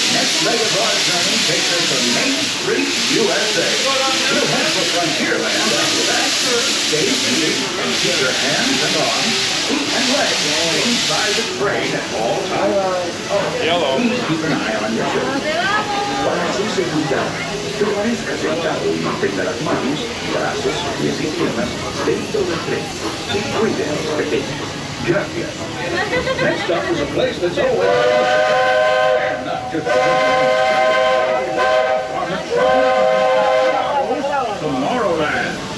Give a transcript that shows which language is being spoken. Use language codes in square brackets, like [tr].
[en] Next leg of our journey takes us to Main Street, U.S.A. We'll head for Frontierland after that. Stay seated and keep your hands and arms, feet and legs inside the train at all times. Yellow. Please keep an eye on your children. [es] Para su seguridad, permanezca sentado y mantenga las manos, brazos, pies y piernas dentro del tren. Y cuide a los pequeños. Gracias. [en] Next up is a place that's always and not just Tomorrowland.